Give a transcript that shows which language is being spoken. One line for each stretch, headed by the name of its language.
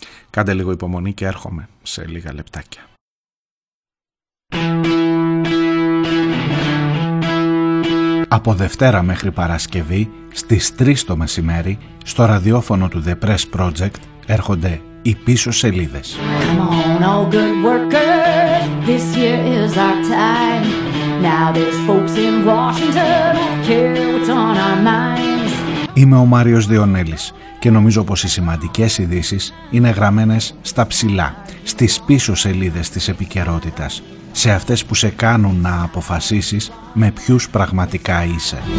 Greek: Κάντε λίγο υπομονή και έρχομαι σε λίγα λεπτάκια. Από Δευτέρα μέχρι Παρασκευή, στις 3 το μεσημέρι, στο ραδιόφωνο του The Press Project, έρχονται οι πίσω σελίδες.
English: All good workers, this year is our time. Now there's folks in Washington care what's on our minds.
Greek: Είμαι ο Μάριος Διονέλης και νομίζω πως οι σημαντικές ειδήσεις είναι γραμμένες στα ψηλά, στις πίσω σελίδες της επικαιρότητας, σε αυτές που σε κάνουν να αποφασίσεις με ποιους πραγματικά είσαι.